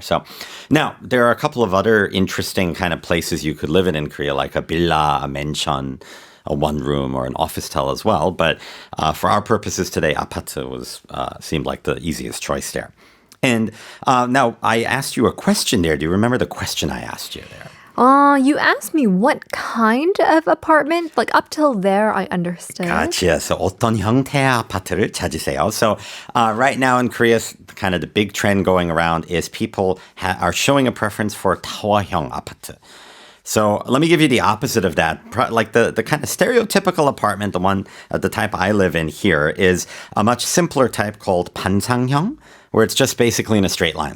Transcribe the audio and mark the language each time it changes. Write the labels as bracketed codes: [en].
[en] So, now there are a couple of other interesting kind of places you could live in Korea, like a villa, a mansion, a one room, or an office tel as well. But for our purposes today, 아파트 was seemed like the easiest choice there. And now I asked you a question there. Do you remember the question I asked you there? You asked me what kind of apartment? Like up till there, I understood. Gotcha. [ko] So 어떤 형태의 아파트를 찾으세요? [en] So right now in Korea, kind of the big trend going around is people are showing a preference for 타워형 아파트. So let me give you the opposite of that. Like the kind of stereotypical apartment, the type I live in here, is a much simpler type called 반상형, where it's just basically in a straight line.